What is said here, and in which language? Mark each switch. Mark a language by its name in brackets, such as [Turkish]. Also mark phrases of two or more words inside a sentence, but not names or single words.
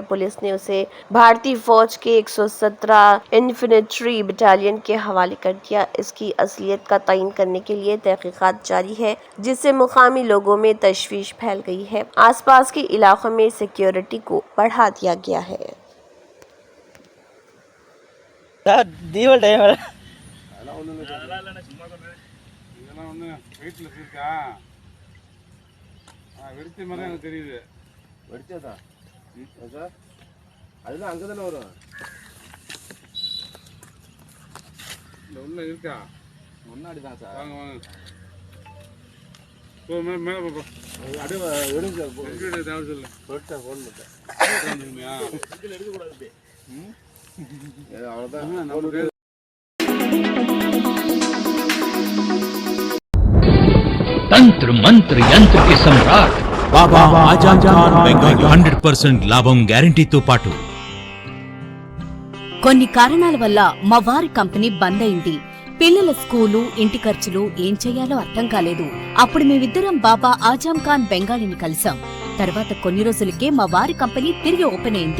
[Hindi] पुलिस ने उसे भारतीय फौज के 117 इन्फेंट्री बटालियन के हवाले कर दिया। इसकी असलियत का तयन करने के लिए तहकीकात जारी है, जिससे मुकामी लोगों में तशवीश फैल गई है। आसपास के इलाकों में सिक्योरिटी को बढ़ा दिया गया है। [Tamil] வீட்டில் இருக்கா வெடிச்ச மாதிரி எனக்கு தெரியுது. வெடிச்சதா சார்? அதுதான் அங்கே தானே வரும். இந்த உள்ள இருக்கா? முன்னாடி தான் சார். வாங்க வாங்க. மேலே பாப்பா. அப்படியே எடுங்க சார். தேவை சொல்லு. சொல்லிட்டேன் ஃபோன் பண்ணிட்டேன். இதில் எடுக்கக்கூடாது. அவ்வளோதான். [Hindi] तंत्र मंत्र यंत्र के सम्राट बाबा आजम खान [Telugu] బెంగాలీ 100% లాభం గ్యారంటీతో పాటు కొన్ని కారణాల వల్ల మా వారి కంపెనీ బంద్ అయింది. పిల్లల స్కూలు, ఇంటి ఖర్చులు ఏం చెయ్యాలో అర్థం కాలేదు. అప్పుడు మేమిద్దరం బాబా ఆజం ఖాన్ బెంగాలీని కలిసాం. తర్వాత కొన్ని రోజులకే మా వారి కంపెనీ తిరిగి ఓపెన్ అయింది.